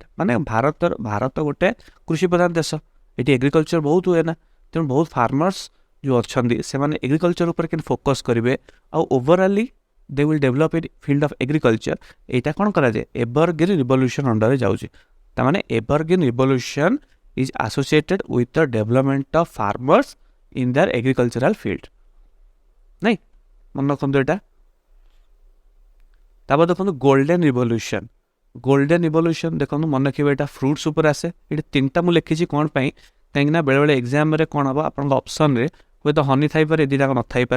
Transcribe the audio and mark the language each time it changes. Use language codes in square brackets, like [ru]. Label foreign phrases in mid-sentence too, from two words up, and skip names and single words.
[or] ମାନେ ଭାରତ ଗୋଟେ କୃଷି ପ୍ରଧାନ ଦେଶ, ଏଠି ଏଗ୍ରିକଲଚର ବହୁତ ହୁଏ ନା, ତେଣୁ ବହୁତ ଫାର୍ମର୍ସ ଯେଉଁ ଅଛନ୍ତି ସେମାନେ ଏଗ୍ରିକଲଚର ଉପରେ କେମିତି ଫୋକସ୍ କରିବେ ଆଉ [en] overally they will develop in field of agriculture, [or] ଏଇଟା କ'ଣ କରାଯାଏ? [en] evergreen revolution [or] ଅଣ୍ଡରରେ ଯାଉଛି। [en] ତାମାନେ evergreen revolution is associated with the development of farmers in their agricultural field. [or] ନାଇଁ, ମନେ ରଖନ୍ତୁ ଏଇଟା। ତାପରେ ଦେଖନ୍ତୁ [en] golden revolution. golden revolution [or] ଦେଖନ୍ତୁ ମନେ ରଖିବେ, ଏଇଟା ଫ୍ରୁଟ୍ସ ଉପରେ ଆସେ। ଏଠି ତିନିଟା ମୁଁ ଲେଖିଛି କ'ଣ ପାଇଁ? କାହିଁକିନା ବେଳେବେଳେ ଏକ୍ଜାମ୍ରେ କ'ଣ ହେବ, ଆପଣଙ୍କ ଅପସନ୍ରେ ହୁଏତ ହନି ଥାଇପାରେ, ଏ ଦୁଇଟାକ ନଥାଇପାରେ।